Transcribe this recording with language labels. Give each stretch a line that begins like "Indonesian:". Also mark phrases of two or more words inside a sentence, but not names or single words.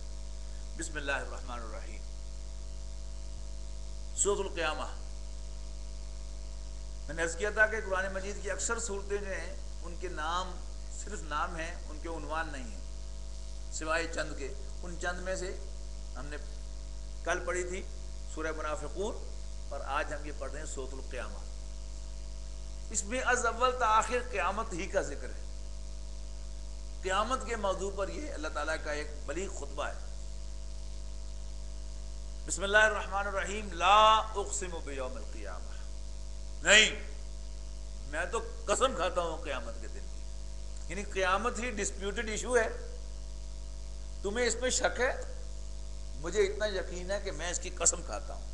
Arabic: بسم اللہ الرحمن الرحیم۔
Urdu: سورۃ القیامہ، میں نے عرض کیا تھا کہ قرآن مجید کی اکثر صورتیں جو ہیں ان کے نام صرف نام ہیں، ان کے عنوان نہیں ہیں، سوائے چند کے۔ ان چند میں سے ہم نے کل پڑھی تھی سورہ منافقون، اور آج ہم یہ پڑھ رہے ہیں سورۃ القیامہ۔ اس میں از اول تا آخر قیامت ہی کا ذکر ہے۔ قیامت کے موضوع پر یہ اللہ تعالیٰ کا ایک بلیغ خطبہ ہے۔
Arabic: بسم اللہ الرحمن الرحیم۔ لا اقسم بیوم القیامہ،
Urdu: نہیں میں تو قسم کھاتا ہوں قیامت کے دن کی، یعنی قیامت ہی
English: disputed issue
Urdu: ہے، تمہیں اس میں شک ہے، مجھے اتنا یقین ہے کہ میں اس کی قسم کھاتا ہوں۔